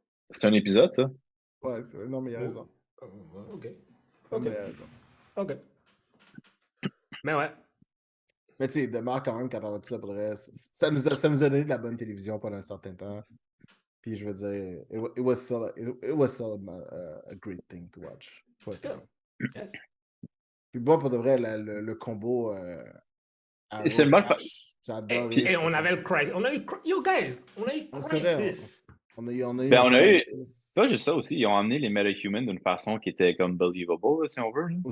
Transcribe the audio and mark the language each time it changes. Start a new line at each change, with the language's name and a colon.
French: C'est un épisode, ça? Ouais, c'est vrai. Non, mais il a raison. Ok. Non, Ok. mais il a raison. Ok. Mais ouais. Mais tu sais, demeure quand même quand on va tout ça pour le reste. Ça nous a donné de la bonne télévision pendant un certain temps. Puis je veux dire,
English: it was still a great thing to watch. Still. Yes.
French: Puis moi, pour de vrai, le combo Arrow C'est le mal Flash, j'ai adoré. Et on avait le Crisis. On a eu.
English: Yo, guys!
French: On a eu C'est vrai, Crisis. on a eu Ben, on a eu. Crisis Pas juste ça aussi, ils ont emmené les Metahumans d'une façon qui était comme believable, là, si on veut. Là.